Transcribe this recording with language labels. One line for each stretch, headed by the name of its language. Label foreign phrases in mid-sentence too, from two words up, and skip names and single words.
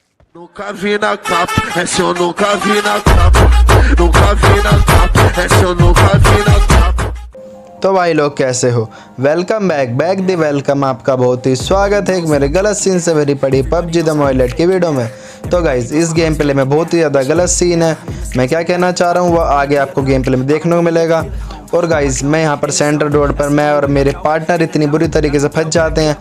Portuguese: Nunca vi na capa, essa eu nunca vi na capa. Nunca vi na capa, essa eu nunca vi na capa.
Hindi: तो भाई लोग कैसे हो।
English: welcome back
Hindi: दी वेलकम। आपका बहुत ही स्वागत है एक मेरे गलत सीन से भरी पड़ी पबजी द मोबाइल की वीडियो में। तो गाइज इस
English: game play
Hindi: में बहुत ही ज़्यादा गलत सीन है। मैं क्या कहना चाह रहा हूँ वो आगे आपको
English: game play
Hindi: में देखने को मिलेगा। और गाइज मैं यहाँ पर सेंटर रोड पर मैं और मेरे पार्टनर इतनी बुरी तरीके से फंस जाते हैं।